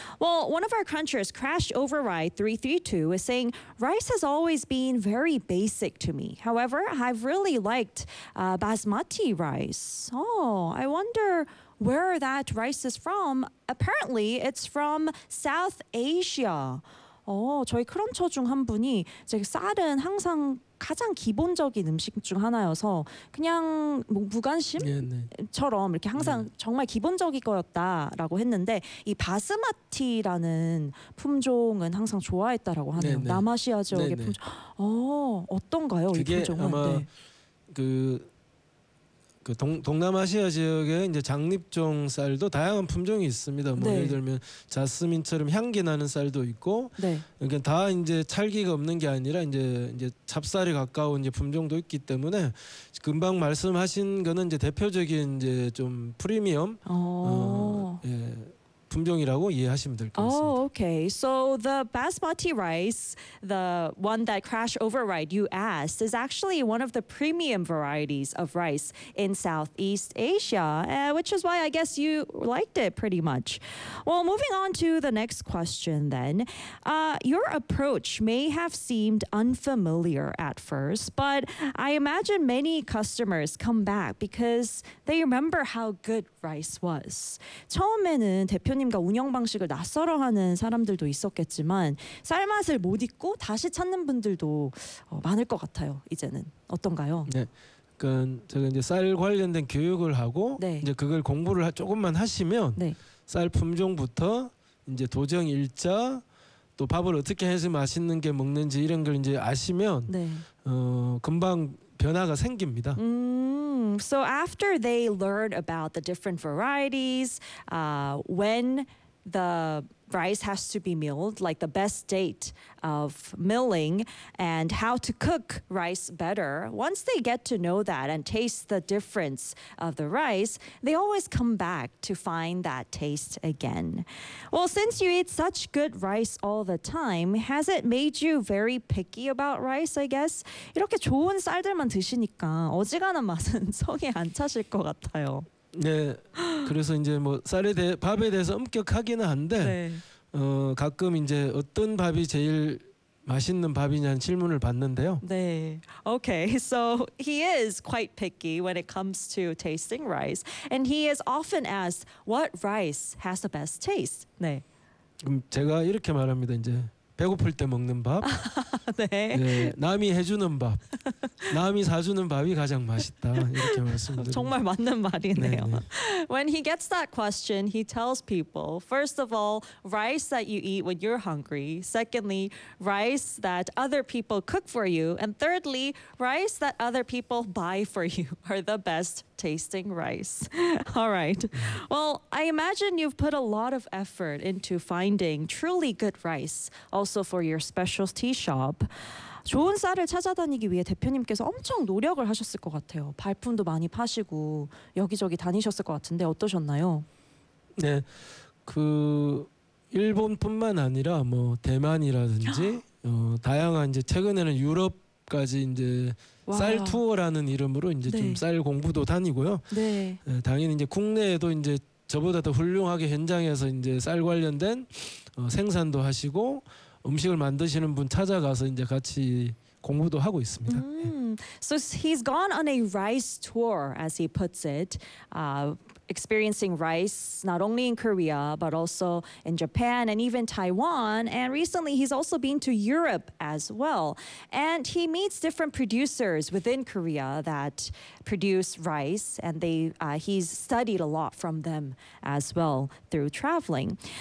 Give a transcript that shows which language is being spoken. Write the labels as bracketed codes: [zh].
[en] Well, one of our crunchers, Crash Override 332, is saying, rice has always been very basic to me. However, I've really liked basmati rice. Oh, I wonder where that rice is from. Apparently, it's from South Asia. [ko] 저희 크런처 중 한 분이 이제 쌀은 항상 가장 기본적인 음식 중 하나여서 그냥 뭐 무관심처럼 네, 네. 이렇게 항상 네. 정말 기본적인 거였다라고 했는데 이 바스마티라는 품종은 항상 좋아했다라고 하네요. 네, 네. 남아시아 지역의 네, 네. 품종. 어떤가요? 그게 이 품종은? 아마 그 동남아시아 지역의 이제 장립종 쌀도 다양한 품종이 있습니다. 뭐 네. 예를 들면 자스민처럼 향기 나는 쌀도 있고, 네. 이게 다 이제 찰기가 없는 게 아니라 이제 찹쌀에 가까운 이제 품종도 있기 때문에 금방 말씀하신 거는 이제 대표적인 이제 좀 프리미엄 예, 품종이라고 이해하시면 될 것 같습니다. [en] Oh, okay. So the basmati rice, the one that Crash Override you asked, is actually one of the premium varieties of rice in Southeast Asia, which is why I guess you liked it pretty much. Well, moving on to the next question then. Your approach may have seemed unfamiliar at first, but I imagine many customers come back because they remember how good rice was. [ko] 처음에는 대표님과 운영 방식을 낯설어하는 사람들도 있었겠지만 쌀맛을 못 잊고 다시 찾는 분들도 많을 것 같아요. 이제는 어떤가요? 네. 그러니까 제가 이제 쌀 관련된 교육을 하고 네. 이제 그걸 공부를 조금만 하시면 네. 쌀 품종부터 이제 도정 일자 또 밥을 어떻게 해서 맛있는 게 먹는지 이런 걸 이제 아시면 네. 금방 변화가 생깁니다. [en] So after they learn about the different varieties, when the rice has to be milled, like the best date of milling, and how to cook rice better, once they get to know that and taste the difference of the rice, they always come back to find that taste again. Well, since you eat such good rice all the time, has it made you very picky about rice, I guess? [ko] 이렇게 좋은 쌀들만 드시니까 어지간한 맛은 성에 안 차실 것 같아요. 네, 그래서 이제 뭐 쌀에 대해 밥에 대해서 엄격하기는 한데 네. 가끔 이제 어떤 밥이 제일 맛있는 밥이냐는 질문을 받는데요. 네, [en] okay. So he is quite picky when it comes to tasting rice, and he is often asked what rice has the best taste. [ko] 네. 그럼 제가 이렇게 말합니다. 이제 배고플 때 먹는 밥, 네. 네, 남이 해주는 밥, 남이 사주는 밥이 가장 맛있다 이렇게 말씀드립니다. 정말 맞는 말이네요. 네, 네. [en] When he gets that question, he tells people, first of all, rice that you eat when you're hungry, secondly, rice that other people cook for you, and thirdly, rice that other people buy for you are the best tasting rice. All right. Well, I imagine you've put a lot of effort into finding truly good rice, also for your specialty shop. [ko] 좋은 쌀을 찾아다니기 위해 대표님께서 엄청 노력을 하셨을 것 같아요. 발품도 많이 파시고 여기저기 다니셨을 것 같은데 어떠셨나요? 네. 그 일본뿐만 아니라 뭐 대만이라든지 다양한 이제 최근에는 유럽까지 이제 와. 쌀 투어라는 이름으로 이제 네. 좀 쌀 공부도 다니고요. 네. 네. 당연히 이제 국내에도 이제 저보다 더 훌륭하게 현장에서 이제 쌀 관련된 생산도 하시고 음식을 만드시는 분 찾아가서 이제 같이 공부도 하고 있습니다. [en] So he's gone on a rice tour, as he puts it, experiencing rice not only in Korea but also in Japan and even Taiwan. And recently, he's also been to Europe as well. And he meets different producers within Korea that produce rice, and he's studied a lot from them as well through traveling.